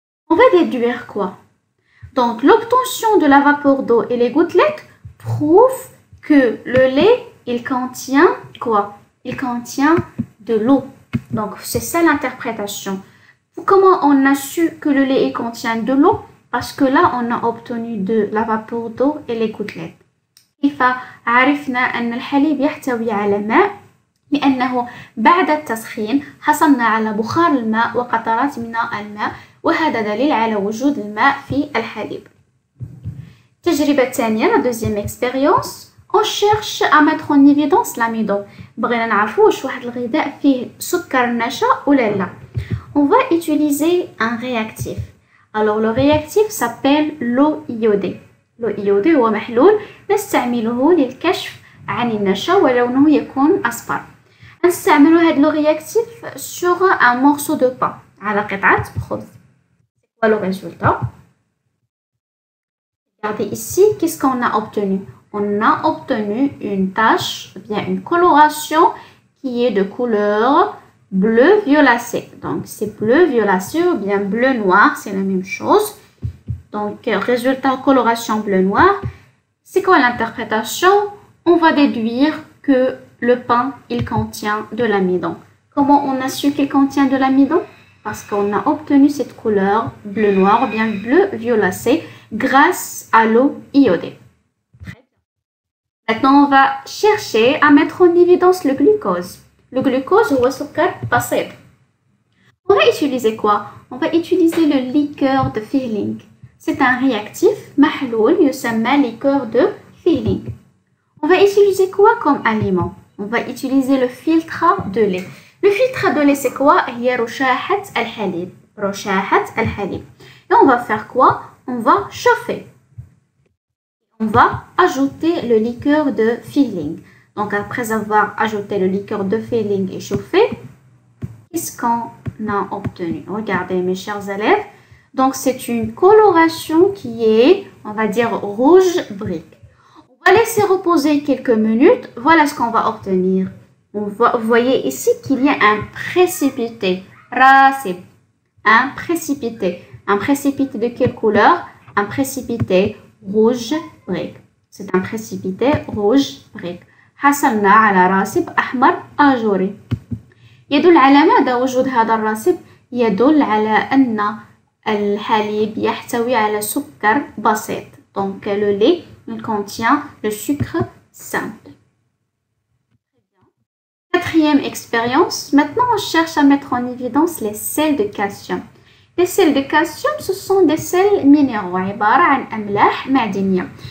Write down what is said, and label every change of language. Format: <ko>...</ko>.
<fr>On va déduire quoi? Donc, l'obtention de la vapeur d'eau et les gouttelettes prouve que le lait, il contient quoi? Il contient de l'eau. Donc, c'est ça l'interprétation. Comment on a su que le lait contient de l'eau? Parce que là, on a obtenu de la vapeur d'eau et les gouttelettes.</fr> <ar>كيف عرفنا أن الحليب يحتوي على ماء؟ لأنه بعد التسخين حصلنا على بخار الماء وقطرات من الماء وهذا دليل على وجود الماء في الحليب. التجربة الثانية,</ar> <fr>la deuxième expérience, on cherche à mettre en évidence l'amidon.</fr> <ar>بغينا نعرفوا واش واحد الغذاء فيه سكر نشا ولا لا.</ar> <fr>On va utiliser un réactif. Alors le réactif s'appelle l'eau iodée.</fr> <ar>l'eau iodée هو محلول نستعمله للكشف عن النشا ولونه يكون أصفر. نستعمل هذا</ar> <fr>لو réactif sur un morceau de pain</fr> <ar>على قطعة خبز.</ar> <fr>C'est quoi le résultat? Regardez ici, qu'est-ce qu'on a obtenu? On a obtenu une tache, bien une coloration qui est de couleur bleu violacé. Donc c'est bleu violacé ou bien bleu noir, c'est la même chose. Donc résultat coloration bleu noir. C'est quoi l'interprétation? On va déduire que le pain, il contient de l'amidon. Comment on a su qu'il contient de l'amidon? Parce qu'on a obtenu cette couleur bleu noir ou bien bleu violacé grâce à l'eau iodée. Très bien. Maintenant, on va chercher à mettre en évidence le glucose.</fr> <ar>Le glucose هو سكر بسيط.</ar> <fr>On va utiliser quoi? On va utiliser le liqueur de Fehling. C'est un réactif</fr> <ar>محلول يسمى</ar> <fr>liqueur de Fehling. On va utiliser quoi comme aliment? On va utiliser le filtre de lait. Le filtre de lait, c'est quoi?</fr> <ar>هي رشاحة الحليب. رشاحة الحليب.</ar> <fr>Et on va faire quoi? On va chauffer. On va ajouter le liqueur de Fehling. Donc, après avoir ajouté le liqueur de Fehling et chauffé, qu'est-ce qu'on a obtenu? Regardez, mes chers élèves. Donc, c'est une coloration qui est, on va dire, rouge brique. On va laisser reposer quelques minutes. Voilà ce qu'on va obtenir. Vous voyez ici qu'il y a un précipité. Rasib. Un précipité. Un précipité de quelle couleur? Un précipité rouge brique. C'est un précipité rouge brique.</fr> <ar>حصلنا على راسب أحمر آجوري. يدل على ماذا وجود هذا الراسب؟ يدل على أن الحليب يحتوي على سكر بسيط.</ar> <fr>Donc le lait il contient le sucre simple. Quatrième expérience. Maintenant on cherche à mettre en évidence les sels de calcium. Les sels de calcium ce sont des sels minéraux</fr> <ar>عبارة عن أملاح معدنية.</ar>